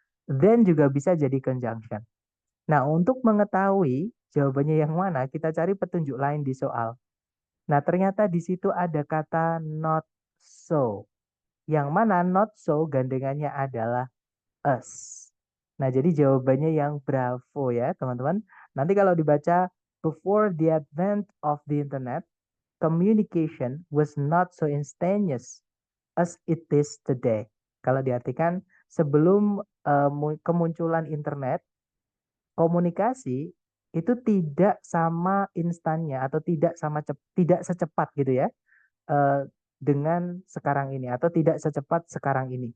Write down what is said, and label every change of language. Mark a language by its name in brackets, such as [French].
[Indonesian] Then juga bisa jadi conjunction. Nah, untuk mengetahui jawabannya yang mana, kita cari petunjuk lain di soal. Nah, ternyata di situ ada kata not so. Yang mana not so gandengannya adalah us. Nah, jadi jawabannya yang bravo ya, teman-teman. Nanti kalau dibaca, [English] before the advent of the internet, communication was not so instantaneous as it is today. [Indonesian] Kalau diartikan sebelum kemunculan internet, komunikasi itu tidak sama instannya atau tidak secepat gitu ya eh, dengan sekarang ini atau tidak secepat sekarang ini.